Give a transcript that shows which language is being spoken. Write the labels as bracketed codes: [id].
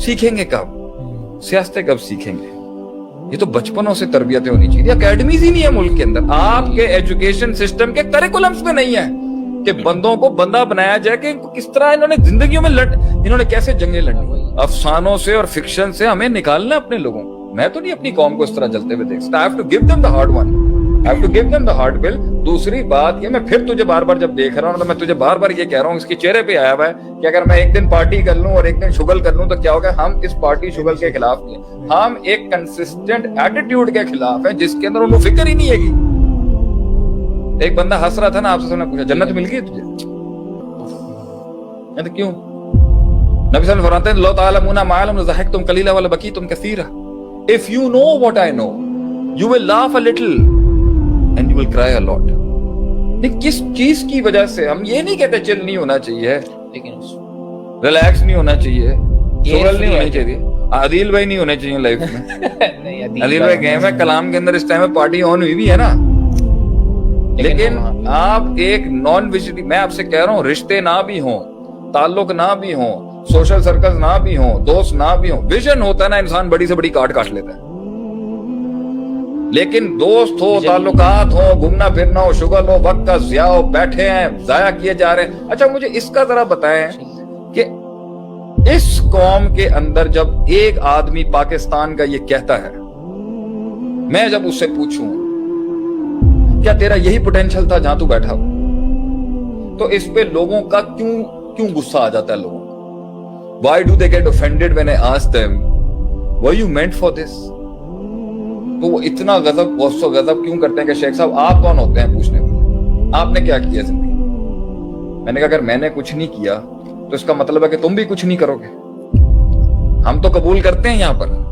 [ur] سیکھیں گے کب؟ سیاستیں کب سیکھیں گے؟ یہ تو بچپنوں سے تربیتیں ہونی چاہیے. اکیڈمیز ہی نہیں ہے ملک کے اندر. آپ کے ایجوکیشن سسٹم کے کریکولمز میں نہیں ہے کہ بندوں کو بندہ بنایا جائے کہ کس طرح انہوں نے زندگیوں میں انہوں نے کیسے جنگیں لڑی. افسانوں سے اور فکشن سے ہمیں نکالنا ہے اپنے لوگوں کو. میں تو نہیں اپنی قوم کو اس طرح جلتے ہوئے دیکھ سکتا. [en] I have to give them the hard one. I have to give them the hard bill. [ur] دوسری بات یہ، میں پھر تجھے بار بار جب دیکھ رہا ہوں تو میں تجھے بار بار یہ کہہ رہا ہوں، اس کے چہرے پہ آیا ہوا ہے کہ اگر میں ایک دن پارٹی کر لوں اور ایک دن شغل کر لوں تو کیا ہوگا. ہم اس پارٹی شغل کے خلاف نہیں، ہم ایک کنسسٹنٹ ایٹیٹیوڈ کے خلاف ہیں جس کے اندر انہوں فکر ہی نہیں ہے گی. ایک بندہ ہنس رہا تھا نا، آپ سے پوچھا جنت مل گئی تجھے؟ تو کیوں؟ نبی صلی اللہ علیہ وسلم فرماتے ہیں [ar] لو تعلمون ما علم لضحكتم قليلا ولبكيتم كثيرا. [en] If you know what I know, you will laugh a little and you will cry a lot. [ur] کس چیز کی وجہ سے؟ ہم یہ نہیں کہتے چل نہیں ہونا چاہیے، لیکن ریلیکس نہیں ہونا چاہیے، شغل نہیں ہونی چاہیے. عادل بھائی نہیں ہونے چاہیے لائف میں. عادل بھائی گئے ہیں کلام کے اندر، اس ٹائم میں پارٹی آن ہوئی بھی ہے نا. لیکن آپ ایک نان ویژیٹی، میں آپ سے کہہ رہا ہوں، رشتے نہ بھی ہوں، تعلق نہ بھی ہوں، سوشل سرکلز نہ بھی ہوں، دوست نہ بھی ہوں، ویژن ہوتا ہے نا، انسان بڑی سے بڑی کاٹ لیتا ہے. لیکن دوست ہو، تعلقات ہو، گھومنا پھرنا ہو، شغل ہو، وقت کا ضیاع ہو، بیٹھے ہیں ضائع کیے جا رہے ہیں. اچھا مجھے اس کا ذرا بتائیں کہ اس قوم کے اندر جب ایک آدمی پاکستان کا یہ کہتا ہے، میں جب اس سے پوچھوں کیا تیرا یہی پوٹینشل تھا جہاں تو بیٹھا ہو، تو اس پہ لوگوں کا کیوں غصہ آ جاتا ہے لوگوں کو. [en] Why do they get offended when I ask them, were you meant for this? [ur] تو وہ اتنا غضب کیوں کرتے ہیں کہ شیخ صاحب آپ کون ہوتے ہیں پوچھنے والے؟ آپ نے کیا کیا زندگی؟ میں نے کہا اگر میں نے کچھ نہیں کیا تو اس کا مطلب ہے کہ تم بھی کچھ نہیں کرو گے. ہم تو قبول کرتے ہیں یہاں پر